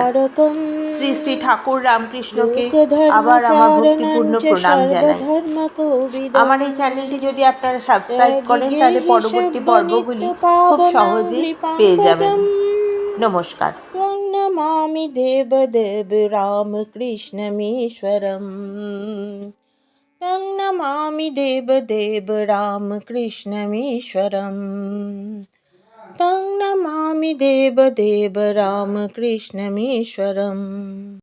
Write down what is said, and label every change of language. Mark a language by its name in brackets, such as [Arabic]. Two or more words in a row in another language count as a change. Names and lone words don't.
[Bangla] শ্রী শ্রী ঠাকুর রামকৃষ্ণকে আবার আমার ভক্তিপূর্ণ প্রণাম জানাই। আমার এই চ্যানেলটি যদি আপনারা সাবস্ক্রাইব করেন তাহলে পরবর্তী পর্বগুলি খুব সহজেই পেয়ে যাবেন। নমস্কার। [Sanskrit] নমামি দেবদেব রামকৃষ্ণমীশ্বরম। तं नमामि देवदेव रामकृष्णमीश्वरम्। तं नमामि देवदेव रामकृष्णमीश्वरम्।